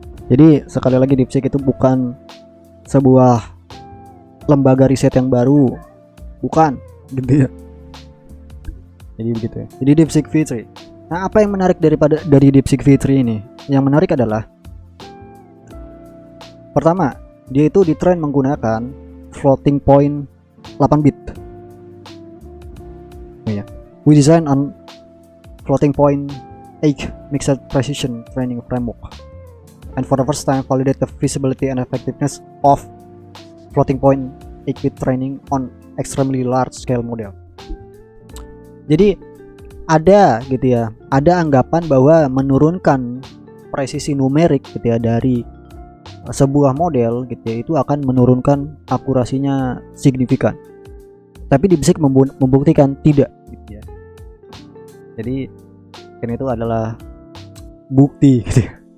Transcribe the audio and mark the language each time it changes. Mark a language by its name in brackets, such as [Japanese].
[Indonesian] Jadi sekali lagi DeepSeek itu bukan sebuah lembaga riset yang baru, bukan gitu ya. Jadi begitu ya. Jadi DeepSeek V3. Nah, apa yang menarik dari DeepSeek V3 ini? Yang menarik adalah pertama, dia itu ditrain menggunakan floating point 8 bit. Oh, ya. [English] We design on floating point 8 mixed precision training framework, and for the first time validate the feasibility and effectiveness of floating point 8 bit training on extremely large scale model. [Indonesian] Jadi ada gitu ya, ada anggapan bahwa menurunkan presisi numerik gitu ya dari sebuah model gitu ya, itu akan menurunkan akurasinya signifikan. Tapi DeepSeek membuktikan tidak gitu ya. Jadi kan itu adalah bukti gitu ya.